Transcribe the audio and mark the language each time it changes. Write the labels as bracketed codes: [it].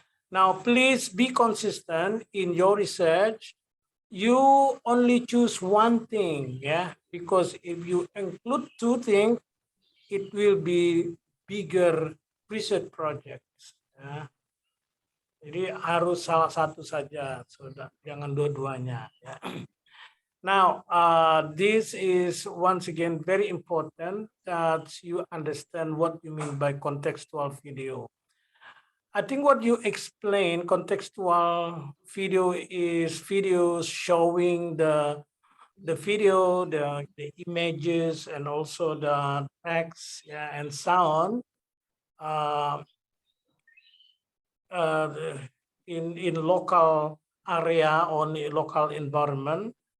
[en] Now, please be consistent in your research. You only choose one thing, yeah, because if you include two things, it will be bigger research projects. [id] Ya. Jadi harus salah satu saja, sudah, jangan dua-duanya. Ya. [en] Now, this is once again very important that you understand what you mean by contextual video. I think what you explain, contextual video is videos showing the video, the images, and also the text, yeah, and sound uh, in local area or in local environment.